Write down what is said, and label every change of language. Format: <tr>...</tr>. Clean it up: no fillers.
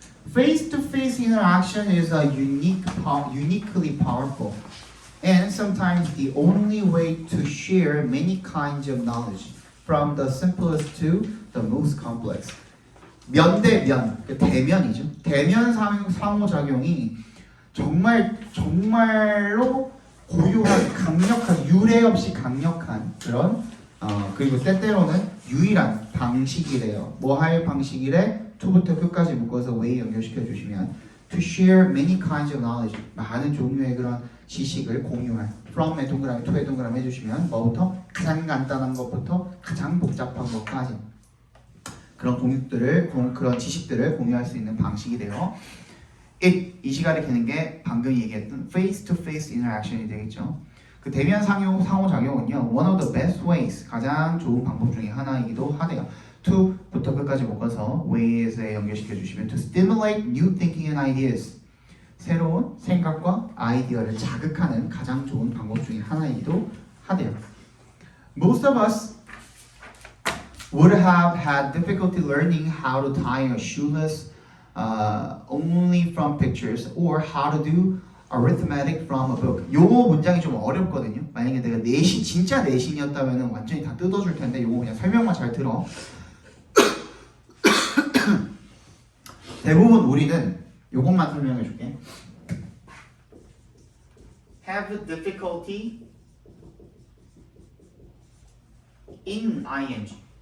<en>Face-to-face interaction is a uniquely powerful and sometimes the only way to share many kinds of knowledge, from the simplest to the most complex.</en> <ko>면대면, 대면이죠. 대면 상호작용이 정말로 고유한, 강력한, 유례 없이 강력한 그런 그리고 때때로는 유일한 방식이래요. 뭐 할 방식이래? to부터 끝까지 묶어서 way 연결시켜 주시면</ko> <en>to share many kinds of knowledge,</en> <ko>많은 종류의 그런 지식을 공유할. from의 동그라미, to의 동그라미 해주시면 뭐부터? 가장 간단한 것부터 가장 복잡한 것까지 그런 지식들을 공유할 수 있는 방식이 돼요. 이 시간에 되는 게 방금 얘기했던</ko> <en>face-to-face interaction</en> <ko>이 되겠죠. 그 대면 상호작용은요,</ko> <en>one of the best ways,</en> <ko>가장 좋은 방법 중에 하나이기도 하대요. to부터 끝까지 묶어서 ways에 연결시켜 주시면</ko> <en>to stimulate new thinking and ideas,</en> <ko>새로운 생각과 아이디어를 자극하는 가장 좋은 방법 중에 하나이기도 하대요.</ko> <en>Most of us would have had difficulty learning how to tie a shoelace only from pictures or how to do arithmetic from a book.</en> <ko>요거 문장이 좀 어렵거든요. 만약에 내가 진짜 내신이었다면 완전히 다 뜯어줄 텐데 요거 그냥 설명만 잘 들어. 대부분 우리는 요것만 설명해 줄게.</ko> <en>Have difficulty in ing.</en>